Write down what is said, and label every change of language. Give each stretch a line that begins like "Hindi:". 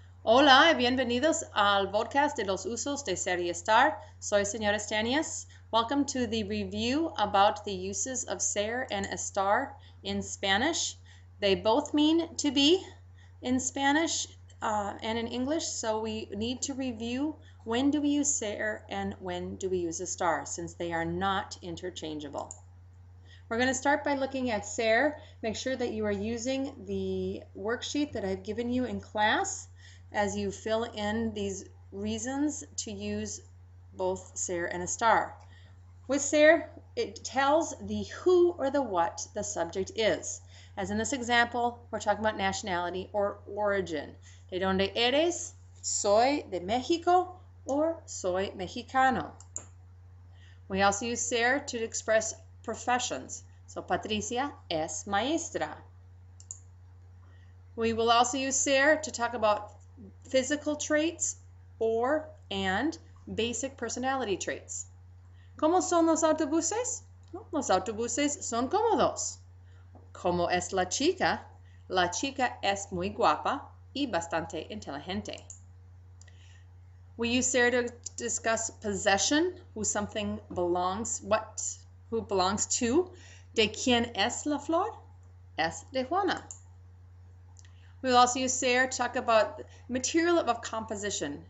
Spanish: Hola y bienvenidos al podcast de los usos de ser y estar. Soy señora Stanias.
English: Welcome to the review about the uses of ser and estar in Spanish. They both mean to be in Spanish and in English, so we need to review when do we use ser and when do we use estar, since they are not interchangeable. We're going to start by looking at ser. Make sure that you are using the worksheet that I've given you in class as you fill in these reasons to use both ser and estar. With ser, it tells the who or the what the subject is. As in this example, we're talking about nationality or origin.
Spanish: ¿De dónde eres? Soy de México,
English: or
Spanish: soy mexicano.
English: We also use ser to express professions. So
Spanish: Patricia es maestra.
English: We will also use ser to talk about physical traits and basic personality traits.
Spanish: ¿Cómo son los autobuses? Los autobuses son cómodos. ¿Cómo es la chica? La chica es muy guapa y bastante inteligente.
English: We use ser to discuss possession, who something belongs, who belongs to.
Spanish: ¿De quién es la flor? Es de Juana.
English: We'll also use ser to talk about material of composition.